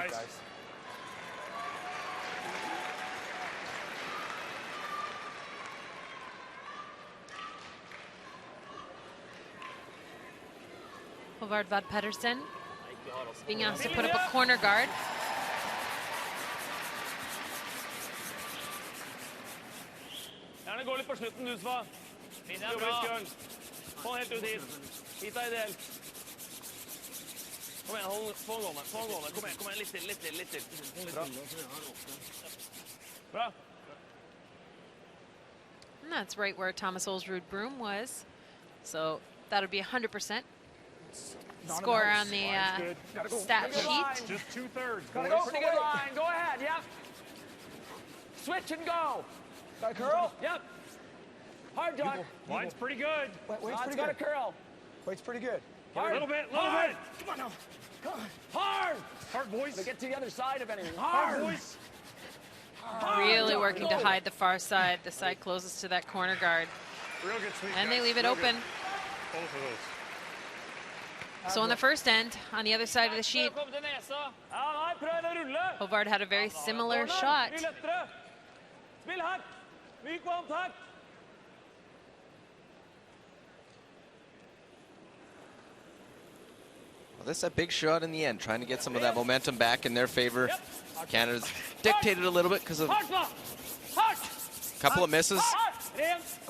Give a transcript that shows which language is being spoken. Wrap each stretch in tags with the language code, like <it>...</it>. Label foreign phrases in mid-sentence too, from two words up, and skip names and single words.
<en>guys. sweep, guys. Håvard Vad Pedersen being asked to put up a corner guard.</en> <no>Gjerne gå litt på slutten, du, Sva. Jobber litt skjønn. Hold helt ut hit. Hit er ideell. Kom igjen, få den gående. Kom igjen, litt til. Bra. Bra.</no> <en>And that's right where Thomas Olsrud Broom was. So that'll be 100% score on the stat sheet. Just 2/3. Gotta go. Pretty good line. Go ahead. Yep. Switch and go. Got a curl? Yep. Hard, John. Line's pretty good. Wait's pretty Got a good. curl. Wait's pretty good. Hard. A little bit. Hard. Come on now. Hard. Hard, boys. To get to the other side of anything. Hard, Hard. boys. Really working to hide the far side, the side closest to that corner guard. Real good sweep, And they guys. leave it Real open. good. Both of those. So on the first end, on the other side of the sheet,</en> <no>Kom til nesa. Ja, nei, prøv å rulle.</no> <en>Håvard had a very similar Corner. shot.</en> <no>Mye lettere. Spill hardt. Myk varmt hardt.</no> <en>Well, this is a big shot in the end, trying to get some of that momentum back in their favor. Canada's dictated a little bit because of a</en> <no>Hardt, Sva. Hardt.</no> <en>couple of misses.</en> <no>Hardt. Ren.</no>